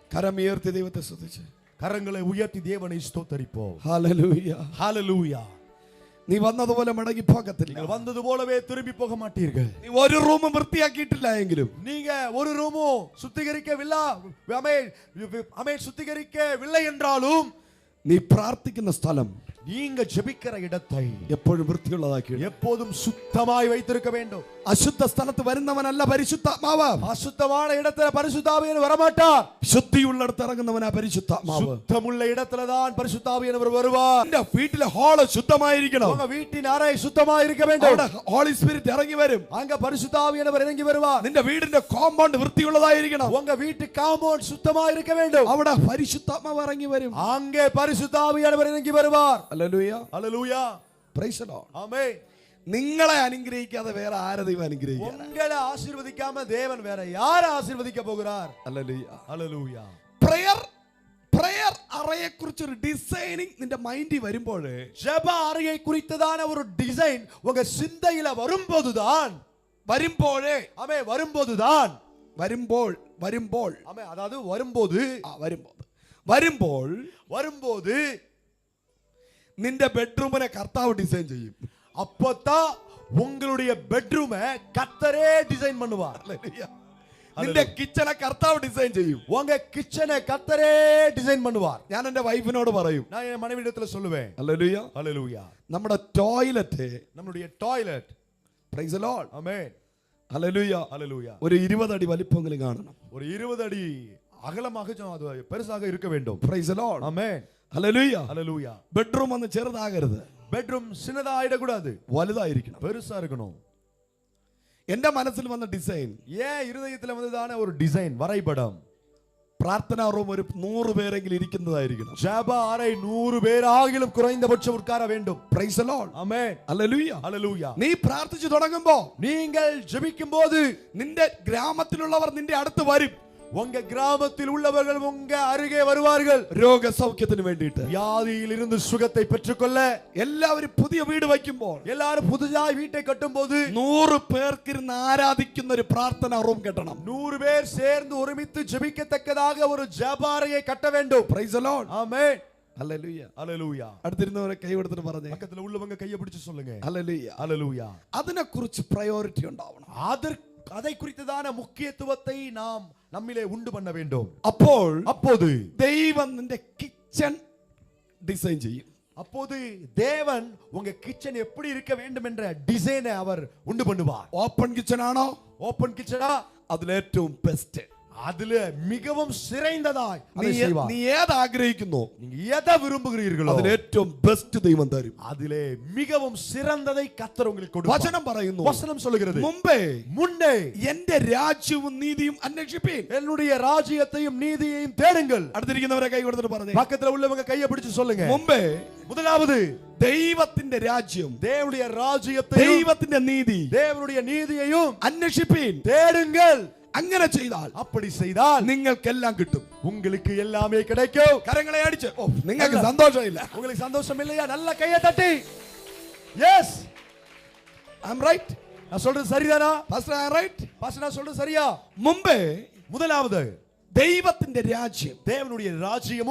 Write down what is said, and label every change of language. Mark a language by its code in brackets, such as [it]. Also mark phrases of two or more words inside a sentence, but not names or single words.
[ml] കരമുയർത്തി ദൈവത്തെ സ്തുതിച്ച് കരങ്ങളെ ഉയർത്തി ദേവനെ സ്തോത്തരിപ്പോ. ഹല്ലേലൂയ. ഹല്ലേലൂയ. നീ വന്നതുപോലെ മടങ്ങി പോകത്തില്ല. [ta] വന്നതുപോലவே திரும்பி போக மாட்டீர்கள். [ml] നീ ഒരു റൂമും വൃത്തിയാക്കിയിട്ടില്ല എങ്കിലും [ta] நீங்க ஒரு ரூமும் சுத்திகரிக்கவில்லை சுத்திகரிக்கவில்லை என்றாலும் [ml] നീ പ്രാർത്ഥിക്കുന്ന സ്ഥലം [ta] நீங்க ஜெபிக்கிற இடத்தை [ml] എപ്പോഴും വൃത്തിയുള്ളതാക്കി [ta] எப்போதும் சுத்தமாய் வைத்திருக்க வேண்டும். [ml] അശുദ്ധ സ്ഥലത്ത് വരുന്നവനല്ല പരിശുദ്ധാത്മാവ്. [ta] அசுத்தமான இடத்துல பரிசுத்தாவியானவர் வரமாட்டார். [ml] ശുദ്ധിയുള്ളിടത്ത് ഇറങ്ങുന്നവനാ പരിശുദ്ധാത്മാവ്. [ta] சுத்தமுள்ள இடத்துல தான் பரிசுத்தாவியானவர் வருவார். [ml] നിന്റെ വീട്ടിലെ ഹാള് ശുദ്ധമായിരിക്കണം. [ta] உங்க வீட்டின் அறை சுத்தமாக இருக்க வேண்டும். [ml] അവിടെ [en] Holy Spirit [ml] ഇറങ്ങി വരും. [ta] அங்க பரிசுத்தாவியானவர் இறங்கி வருவார். [ml] നിന്റെ വീടിന്റെ കോമ്പൗണ്ട് വൃത്തിയുള്ളതായിരിക്കണം. [ta] உங்க வீட்டு காம்பவுண்ட் சுத்தமாக இருக்க வேண்டும். [ml] അവിടെ പരിശുദ്ധാത്മാവ് ഇറങ്ങി വരും. [ta] அங்கே பரிசுத்தாவியானவர் இறங்கி வருவார். [ml] ഹല്ലേലൂയ. ഹല്ലേലൂയ. [en] Praise the Lord. [ml] ആമേൻ. നിങ്ങളെ അനുഗ്രഹിക്കാതെ വേറെ ആരെ ദൈവം അനുഗ്രഹിക്കും? [ta] உங்களை ஆசீர்வதிக்காம தேவன் வேற யாரை ஆசீர்வதிக்க போகிறார்? [ml] ഹല്ലേലൂയ. ഹല്ലേലൂയ. പ്രയർ അറയെ കുറിച്ച് ഒരു ഡിസൈനിങ് നിന്റെ മൈൻഡിൽ വരുമ്പോൾ, [ta] ஜெப அறையை குறித்ததான ஒரு டிசைன் உங்க சிந்தையில வரும்போதுதான் ஆமென் வரும்போது ஆமென் அதாவது வரும்போது [ml] നിന്റെ ബെഡ്റൂമിനെ കർത്താവ് ഡിസൈൻ ചെയ്യും. [ta] அப்பதான் உங்களுடைய பெட்ரூமை கர்த்தரே டிசைன் பண்ணுவார். [ml] നിന്റെ കിച്ചനെ കർത്താവ് ഡിസൈൻ ചെയ്യും. [ta] உங்க கிச்சனை கர்த்தரே டிசைன் பண்ணுவார். [ml] ഞാൻ എന്റെ വൈഫിനോട് പറയും, [ta] நான் என் மனைவியிடத்துல சொல்லுவேன். [ml] ഹല്ലേലൂയ. ഹല്ലേലൂയ. നമ്മുടെ ടോയ്ലറ്റ്, [ta] நம்மளுடைய டாய்லெட், [en] Praise the Lord, [ml] ആമേൻ, ഹല്ലേലൂയ, ഹല്ലേലൂയ, ഒരു 20 അടി വലിപ്പമെങ്കിലും കാണണം. [ta] ஒரு 20 அடி அகலமாக அது பெருசாக இருக்க வேண்டும். [en] Praise the Lord, [ml] ആമേൻ, ഹല്ലേലൂയ, ഹല്ലേലൂയ. ബെഡ്റൂം ഒന്ന് ചെറുതാകരുത്. [ta] பெட்ரூம் சின்னதாயிடக்கூடாது, [ml] വലുതായിരിക്കണം, [ta] பெருசா இருக்கணும். [ml] എന്റെ മനസ്സിൽ വന്ന ഡിസൈൻ, [ta] ஏன் இருதயத்துல வந்ததான ஒரு டிசைன் வரைபடம், [ml] പ്രാർത്ഥനാ റൂം ഒരു 100 പേരെങ്കിലും ഇരിക്കുന്നതായിരിക്കണം. [ta] ஜெப அறை 100 பேராகிலும் குறைந்தபட்சம் உட்கார வேண்டும். [en] Praise the Lord, [ml] ആമേൻ, ഹല്ലേലൂയ, ഹല്ലേലൂയ. നീ പ്രാർത്ഥിച്ചു തുടങ്ങുമ്പോ, [ta] நீங்கள் ஜெபிக்கும்போது [ml] നിന്റെ ഗ്രാമത്തിലുള്ളവർ നിന്റെ അടുത്ത് വരും. [ta] உங்க கிராமத்தில் உள்ளவர்கள் உங்க அருகே வருவார்கள். [ml] രോഗസൗഖ്യത്തിന് വേണ്ടിയിട്ട്, [ta] வியாதியில் இருந்து சுகத்தை பெற்றுக்கொள்ள. [ml] എല്ലാവരും പുതിയ വീട് വയ്ക്കുമ്പോൾ, [ta] எல்லாரும் புதிதாய் வீட்டை கட்டும்போது [ml] 100 പേർക്ക് ഇരുന്ന് ആരാധിക്കുന്ന ഒരു പ്രാർത്ഥനാ റൂം കെട്ടണം. [ta] 100 பேர் சேர்ந்து ஒருமித்து ஜெபிக்கத்தக்கதாக ஒரு ஜெப அறையை கட்ட வேண்டும். [en] Praise the Lord, [ta] ஆமென், [ml] ഹല്ലേലൂയ, [ta] ஹல்லேலூயா. [ml] അടുത്തിരുന്നവരെ കൈ കൊടുത്തിട്ട് പറഞ്ഞേ, [ta] பக்கத்துல உள்ளவங்க கையை பிடிச்சு சொல்லுங்க, [ml] ഹല്ലേലൂയ, [ta] ஹல்லேலூயா. [ml] അതിനെക്കുറിച്ച് പ്രയോറിറ്റി ഉണ്ടാവണം. [ta] அதை குறித்ததான முக்கியத்துவத்தை நாம் நம்மிலே உண்டு பண்ண வேண்டும். [ml] அப்போது ദൈവം നിന്റെ കിച്ചൺ ഡിസൈൻ ചെയ്യും. [ta] அப்போது தேவன் உங்க கிச்சன் எப்படி இருக்க வேண்டும் என்ற டிசைனை அவர் உண்டு பண்ணுவார். [en] open kitchen [ml] ആണോ? [en] open kitchen-ஆ? [ml] അതിൽ ഏറ്റവും ബെസ്റ്റ്, [ta] அதுல மிகவும் சிறந்ததாய் அதை செய்வார். [ml] നീ ഏത് ആഗ്രഹിക്കുന്നു, [ta] நீங்க எதை விரும்புகிறீர்களோ [ml] അതിൽ ഏറ്റവും ബെസ്റ്റ് ദൈവം തരും. [ta] அதிலே மிகவும் சிறந்ததை கர்த்தர் உங்களுக்கு கொடுப்பார். [ml] വചനം പറയുന്നു, [ta] வசனம் சொல்லுகிறது, [ml] മുമ്പേ എന്റെ രാജ്യവും നീതിയും അന്വേഷിപ്പീൻ. [ta] என்னுடைய ராஜ்யத்தையும் நீதியையும் தேடுங்கள். [ml] അടുത്തിരിക്കുന്നവരെ കൈ കൊടുത്തിട്ട് പറഞ്ഞേ, [ta] பக்கத்துல உள்ளவங்க கையை பிடிச்சு சொல்லுங்க, [ml] മുമ്പേ [ta] முதலாவது [ml] ദൈവത്തിന്റെ രാജ്യം, [ta] தேவனுடைய ராஜ்யத்தையும் [ml] ദൈവത്തിന്റെ നീതി, [ta] தேவனுடைய நீதியையும் [ml] അന്വേഷിപ്പീൻ. [ta] தேடுங்கள். [ml] അങ്ങനെ ചെയ്താൽ, [ta] அப்படி செய்தால் [ml] നിങ്ങൾക്കെല്ലാം കിട്ടും. [ta] உங்களுக்கு எல்லாமே கிடைக்கும். [ml] കരങ്ങളെ അടിച്ച്, നിങ്ങൾക്ക് സന്തോഷമില്ല? [ta] உங்களுக்கு சந்தோஷம் இல்லையா? நல்ல கையை தட்டி. எஸ், [en] I am right. [ta] நான் சொல்றது சரிதானா [en] Pastor? I am right. [ta] பாஸ்டர் நான் சொல்றது சரியா? [ml] മുമ്പേ [ta] முதலாவது [ml] ദൈവത്തിന്റെ രാജ്യം, [ta] தேவனுடைய ராஜ்யமும்